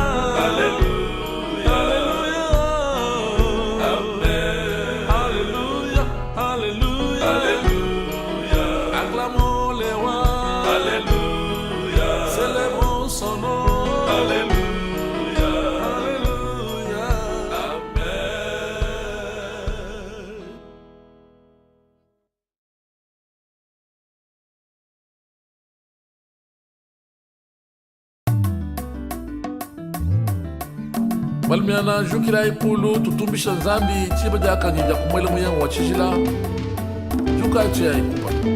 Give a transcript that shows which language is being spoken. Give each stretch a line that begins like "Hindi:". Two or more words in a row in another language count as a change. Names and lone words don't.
French: Alléluia. Alléluia. Amen. Alléluia. Alléluia. Alléluia. Acclamons les rois. Alléluia. Célébrons son nom. Alléluia. Alléluia. Amen.
Luba-Lulua: Balmiana jukila ipulu tutumbisha nzambi chiba jakanyija kumwele muyango wa chijila juka chia ikupa